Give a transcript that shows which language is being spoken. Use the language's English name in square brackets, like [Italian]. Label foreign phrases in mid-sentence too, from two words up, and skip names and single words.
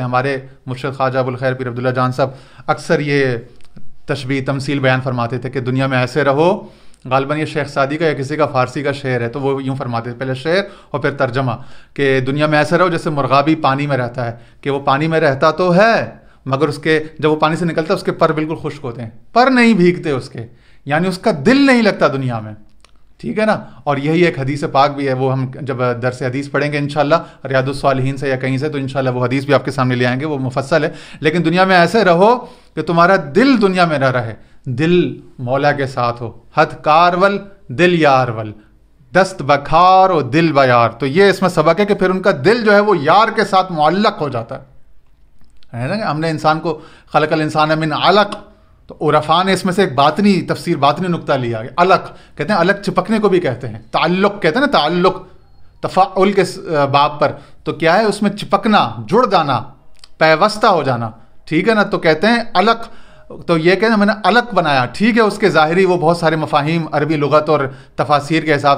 [Urdu] ہمارے مرشد خواجہ ابوالخیر پیر عبداللہ جان صاحب اکثر یہ تشبیہ تمثیل بیان فرماتے تھے کہ دنیا میں ایسے رہو، غالباً یہ شیخ سعدی کا یا کسی کا فارسی کا شعر ہے، تو وہ یوں فرماتے تھے، پہلے شعر اور پھر ترجمہ، کہ دنیا میں ایسے رہو جیسے مرغابی پانی میں رہتا ہے، کہ وہ پانی میں رہتا تو ہے مگر اس کے جب وہ پانی سے نکلتا ہے اس کے پر بالکل خشک ہوتے ہیں، پر نہیں بھیگتے اس کے، یعنی اس کا دل نہیں لگتا دنیا میں، ٹھیک ہے نا۔ اور یہی ایک حدیث پاک بھی ہے، وہ ہم جب درس حدیث پڑھیں گے انشاءاللہ ریاض الصالحین سے یا کہیں سے، تو انشاءاللہ وہ حدیث بھی آپ کے سامنے لے آئیں گے، وہ مفصل ہے۔ لیکن دنیا میں ایسے رہو کہ تمہارا دل دنیا میں نہ رہے، دل مولا کے ساتھ ہو، [Punjabi] ہتھ کارول دل یار ول، [Persian] دست بکھار و دل بیار۔ [Urdu] تو یہ اس میں سبق ہے کہ پھر ان کا دل جو ہے وہ یار کے ساتھ معلق ہو جاتا ہے نا۔ ہم نے انسان کو [Arabic] خلق الانسان من علق، [Urdu] تو عرفاء نے اس میں سے ایک باطنی تفسیر، باطنی نقطہ لیا، علق کہتے ہیں، علق چپکنے کو بھی کہتے ہیں، تعلق کہتے ہیں نا، تعلق تفاعل کے باب پر، تو کیا ہے اس میں چپکنا، جڑ جانا، پیوستہ ہو جانا، ٹھیک ہے نا۔ تو کہتے ہیں علق، تو یہ کہتے ہیں میں نے علق بنایا، ٹھیک ہے، اس کے ظاہری وہ بہت سارے مفاہیم عربی لغت اور تفاسیر کے حساب